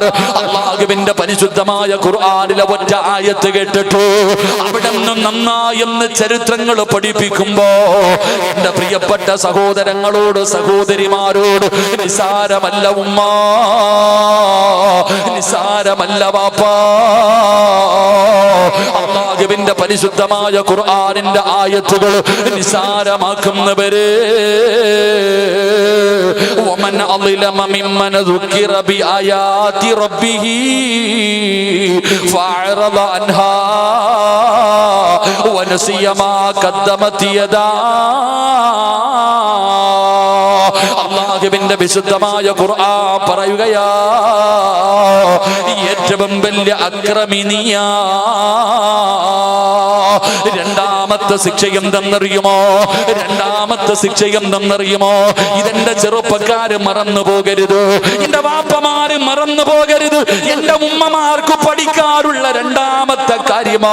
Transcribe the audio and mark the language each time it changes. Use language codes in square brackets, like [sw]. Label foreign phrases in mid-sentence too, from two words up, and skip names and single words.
[ml] അല്ലാഹുവിന്റെ പരിശുദ്ധമായ ഖുർആനിലെ ഒറ്റ ആയത്ത് കേട്ടിട്ട് അവിടെ നിന്നും നന്നായെന്ന് ചരിത്രങ്ങൾ പഠിപ്പിക്കുമ്പോ എന്റെ പ്രിയപ്പെട്ട സഹോദരങ്ങളോട് സഹോദരിമാരോട്, നിസാരമല്ല ഉമ്മ, നിസാരമല്ല വാപ്പാ. അല്ലാഹുവിന്റെ പരിശുദ്ധമായ ഖുർആനിന്റെ ആയത്തുകൾ നിസാരമാക്കുന്നവരെ [ar] ومن أظلم ممن ذكر بآيات ربه فأعرض عنها ونسي ما قدمت يداه. [ml] അല്ലാഹുവിന്റെ വിശുദ്ധമായ ഖുർആൻ പറയുകയാ, ഏറ്റവും വലിയ അക്രമിനിയാ. രണ്ടാമത്തെ ശിക്ഷ എന്തെന്നറിയുമോ? രണ്ടാമത്തെ ശിക്ഷ എന്തെന്നറിയുമോ? ഇതെന്റെ ചെറുപ്പക്കാര് മറന്നു പോകരുത്, എന്റെ വാപ്പമാര് മറന്നു പോകരുത്, എന്റെ ഉമ്മമാർക്ക് പഠിക്കാറുള്ള രണ്ടാമത്തെ കാര്യമോ?